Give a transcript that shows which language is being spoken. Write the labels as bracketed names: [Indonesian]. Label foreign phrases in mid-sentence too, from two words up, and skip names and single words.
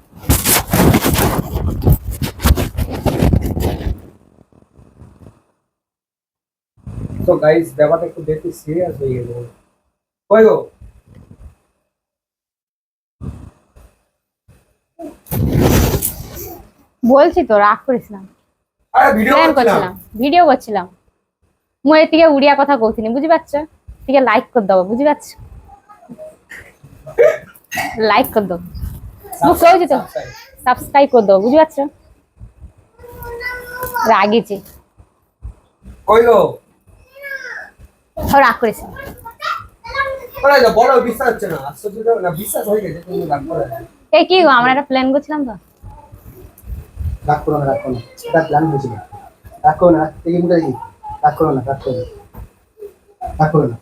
[Bangla] তো গাইস ব্যাপারটা একটু দেখতে সিরিয়াস হয়ে গেল। কই গো? বলছি তো রাগ করেছিলাম। আরে ভিডিও প্ল্যান করছিলাম। করছিলাম, ভিডিও করছিলাম। [Odia] ମୁଁ ଏତିକେ ଉଡିଆ କଥା କହୁଥିଲି ବୁଝିପାରୁଛ? ଟିକେ ଲାଇକ୍ କରିଦବ ବୁଝିପାରୁଛ? ଲାଇକ୍ କରିଦବ। ମୁଁ କହୁଛି ତ ସବସ୍କ୍ରାଇବ କରିଦବ ବୁଝିପାରୁଛ? ରାଗିଛି। [Bangla] কই গো? ଆଉ ରାଗ করেছে। ওরা যা বড় বিশ্বাস হচ্ছে না। আশ্চর্য না, বিশ্বাস হয়ে গেছে তুমি রাগ করে। এই কি গো আমরা একটা প্ল্যান করছিলাম তো। রাগ করো না, রাগ করো না, এটা প্ল্যান হয়েছিল। রাগ করো না, এই মুখটা দেখি। রাগ করো না, রাগ করো না, রাগ করো না।